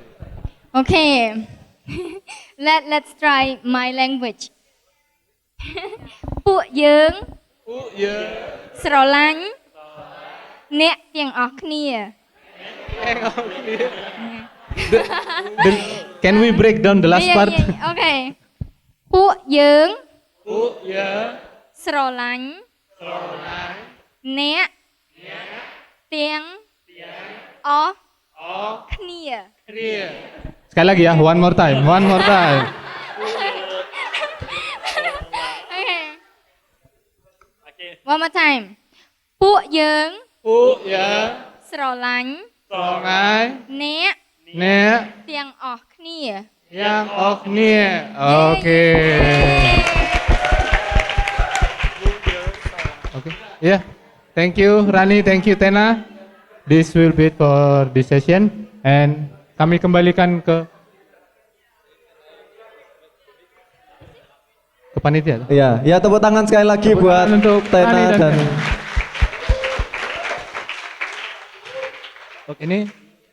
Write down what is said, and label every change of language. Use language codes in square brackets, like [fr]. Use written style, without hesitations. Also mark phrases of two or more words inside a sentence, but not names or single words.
[en] Okay. Let's try my language. [km] ពួកយើង ស្រឡាញ់ អ្នកទាំងអស់គ្នា [en] Can we break down the last part? [km] Okay. ពួកយើង ស្រឡាញ់ អ្នកទាំងអស់គ្នា [id] Sekali lagi ya, [en] one more time, one more time. Okay. One more time. [km] ពួកយើង ស្រឡាញ់ អ្នក ទាំងអស់គ្នា [en] Yang of near. Okay. Okay. Yeah. Thank you, Rani. Thank you, Thena. This will be it for this session. [id] And kami kembalikan ke panitia. Iya, ya tepuk tangan sekali lagi Tepuk buat tangan untuk Thena Rani dan Oke, ini